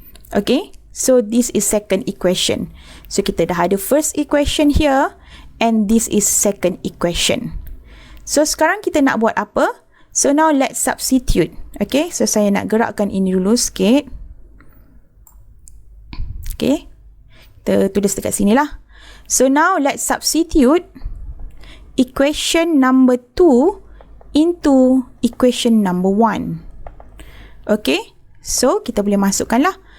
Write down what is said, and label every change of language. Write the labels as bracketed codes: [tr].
[en] Okay, so this is second equation. So [ms] kita dah ada [en] first equation here and this is second equation. [ms] So sekarang kita nak buat apa? [en] So now let's substitute. [ms] Okay, so saya nak gerakkan ini dulu sikit. Okay, kita tulis dekat sini lah. [en] So now let's substitute equation number 2 into equation number 1. [ms] Okay, so kita boleh masukkan lah.